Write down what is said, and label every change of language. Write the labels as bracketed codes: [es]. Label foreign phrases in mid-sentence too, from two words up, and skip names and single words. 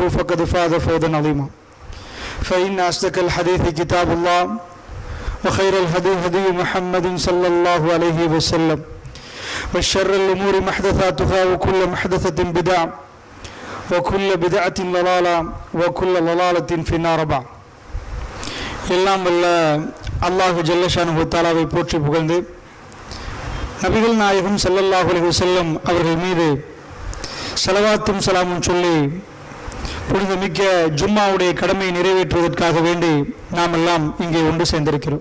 [ar] فقد فاز فوزا عظيما فإن أصدق الحديث كتاب الله وخير الهدي هدي محمد صلى الله عليه وسلم وشر الأمور محدثاتها وكل محدثة بدعة وكل بدعة ضلالة وكل ضلالة في النار بعد [ta] எல்லாம் வல்ல அல்லாஹ் [ar] جل شأنه [ta] தஆலாவை போற்றி புகழ்ந்து நபிகள் நாயகம் [ar] صلى الله عليه وسلم [ta] அவர்கள் மீது ஸலவாத்தும் ஸலாமும் சொல்லி புனிதமிக்க ஜும்மாவுடைய கடமையை நிறைவேற்றுவதற்காக வேண்டி நாம் எல்லாம் இங்கே ஒன்று சேர்ந்திருக்கிறோம்.